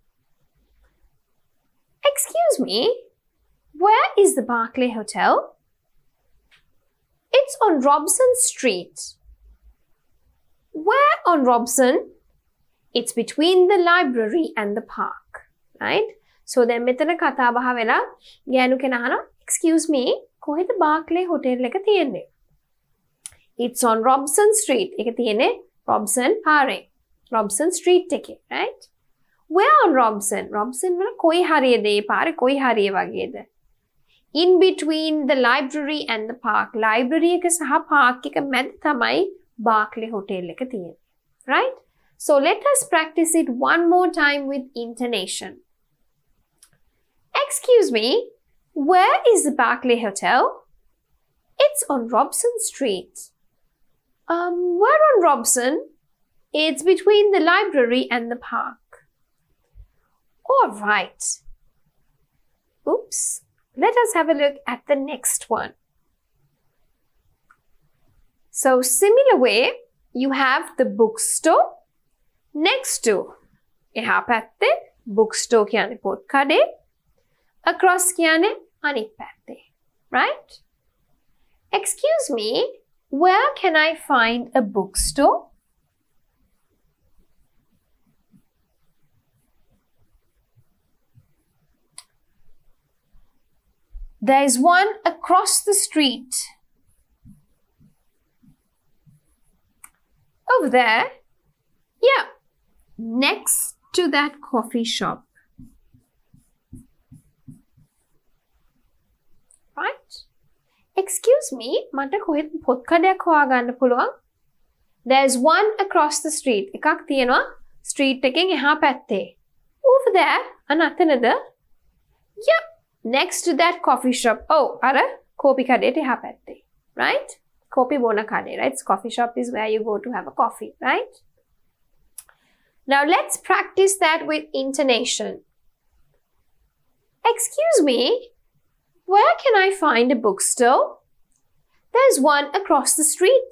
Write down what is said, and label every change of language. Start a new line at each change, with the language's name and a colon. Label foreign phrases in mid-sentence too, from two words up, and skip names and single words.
English: Excuse me, where is the Barclay Hotel? It's on Robson Street. Where on Robson? It's between the library and the park, right? So then
Sinhala: මෙතන කතා බහ වෙලා ගෑනු කෙනා අහනවා
English: excuse me
Sinhala: කොහෙද Barclay Hotel එක තියෙන්නේ?
English: It's on Robson Street.
Sinhala: ඒක තියෙන්නේ Robson පාරේ.
English: Robson Street එකේ, right? Where on Robson?
Sinhala: Robson වල කොයි හරියද ඒ පාරේ කොයි හරිය වගේද?
English: In between the library and the park.
Sinhala: Library එක සහ park එක මැද තමයි Barclay Hotel එක තියෙන්නේ.
English: Right? So let us practice it one more time with intonation. Excuse me, where is the Barclay Hotel? It's on Robson Street. Where on Robson? It's between the library and the park. All right. Oops. Let us have a look at the next one. So similar way, you have the bookstore next to
Sinhala: එහා පැත්තේ
English: bookstore
Sinhala: කියන්නේ පොත් කඩේ,
English: across
Sinhala: කියන්නේ අනිත් පැත්තේ,
English: right? Excuse me, where can I find a bookstore? There is one across the street. Over there. Yeah, next to that coffee shop. Right? Excuse me,
Sinhala: මට කොහෙද පොත් කඩයක් හොයාගන්න පුළුවන්?
English: There's one across the street.
Sinhala: එකක් තියෙනවා street එකෙන් එහා පැත්තේ.
English: Over there, අනතනද? Yep, next to that coffee shop.
Sinhala: Oh, අර කෝපි කඩේට එහා පැත්තේ.
English: Right?
Sinhala: කෝපි බොන කඩේ,
English: right? So coffee shop is where you go to have a coffee, right? Now let's practice that with intonation. Excuse me, where can I find a bookstore? There's one across the street.